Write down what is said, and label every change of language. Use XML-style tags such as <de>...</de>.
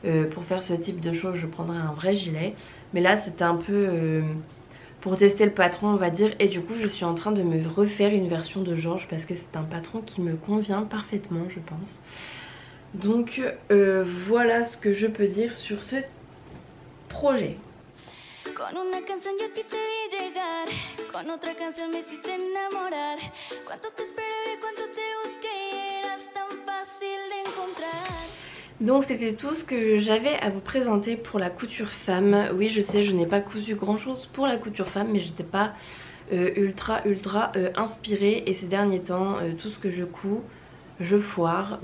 <fr>Pour faire ce type de choses je prendrai un vrai gilet, mais là c'était un peu pour tester le patron on va dire, et du coup je suis en train de me refaire une version de Georges parce que c'est un patron qui me convient parfaitement je pense. Donc voilà ce que je peux dire sur ce projet.</fr> <es>Con una canción yo a ti te vi llegar, con otra canción me hiciste enamorar. Cuánto te esperé, cuánto te busqué, eras tan fácil de encontrar.</es> <fr>Donc c'était tout ce que j'avais à vous présenter pour la couture femme. Oui je sais, je n'ai pas cousu grand chose pour la couture femme, mais j'étais pas ultra inspirée, et ces derniers temps tout ce que je couds je foire.</fr>